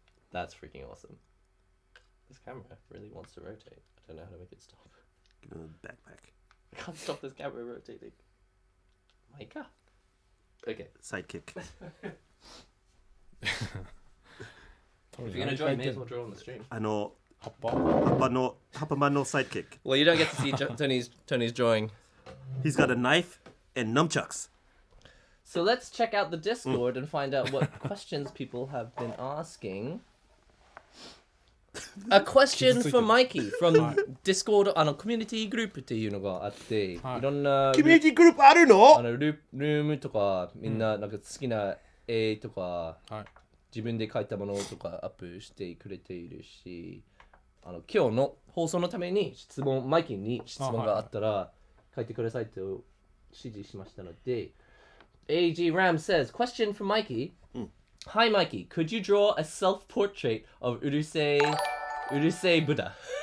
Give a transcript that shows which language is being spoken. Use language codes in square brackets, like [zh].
[en] That's freaking awesome. This camera really wants to rotate. I don't know how to make it stop. Give him a backpack. I can't stop this camera rotating. Micah. Okay. Sidekick. If you're gonna join, may as well draw on the stream. [ja] 葉っぱ葉っぱマンの sidekick. [en] Well, you don't get to see Tony's drawing. He's got a knife and nunchucks. So let's check out the Discord and find out what questions people have been asking. A question for Mikey from Discord [ja] コミュニティグループっていうのがあって、いろんなコミュニティグループあるの？ルームとかみんななんか好きな絵とか、自分で描いたものとかアップしてくれているし、今日の放送のためにマイキーに質問があったら書いてくださいと指示しましたので、 [en] AG Ram says, question for Mikey. Hi Mikey, could you draw a self-portrait of Urusei Buddha?